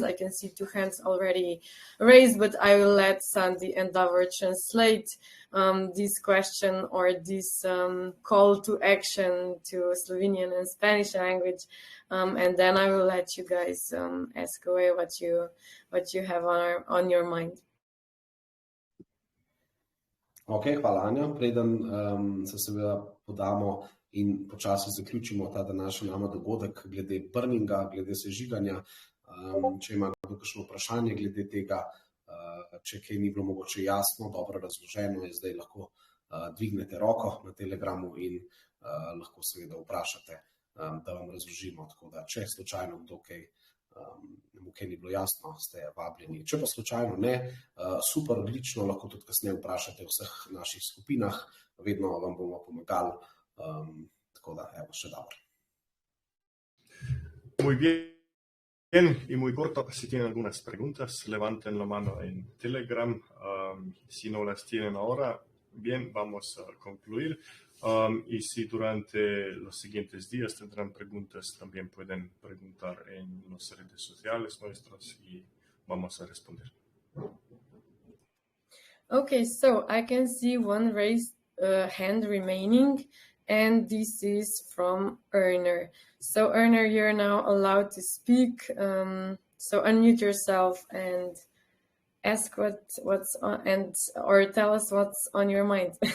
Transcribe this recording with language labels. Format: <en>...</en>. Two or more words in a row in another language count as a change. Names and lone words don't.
<en>I can see 2 hands already raised, but I will let Sandy and Davor translate this question or this call to action to Slovenian and Spanish language, and then I will let you guys ask away what you have on your mind.</en> <sl>Ok, hvala Anja. Preden se seveda podamo in počasi zaključimo ta današnji AMA dogodek glede burninga, glede sežiganja. Če ima kdo kakšno vprašanje glede tega, če kaj ni bilo mogoče jasno, dobro razloženo, je zdaj lahko dvignete roko na Telegramu in lahko seveda vprašate, da vam razložimo. Tako da, če slučajno kdo kaj ni bilo jasno, ste vabljeni. Če pa slučajno ne, super, odlično, lahko tudi kasneje vprašate v vseh naših skupinah, vedno vam bomo pomagali. Tako da, evo, še dobro.</sl> <es>Muy bien y muy corto. Si tienen algunas preguntas, levanten la mano en Telegram. Si no las tienen ahora, bien, vamos a concluir. Y si durante los siguientes días tendrán preguntas, también pueden preguntar en las redes sociales nuestras y vamos a responder.</es> <en>Okay, so I can see one raised hand remaining, and this is from Erner. So Erner, you're now allowed to speak. So unmute yourself and ask what's on, or tell us what's on your mind.</en>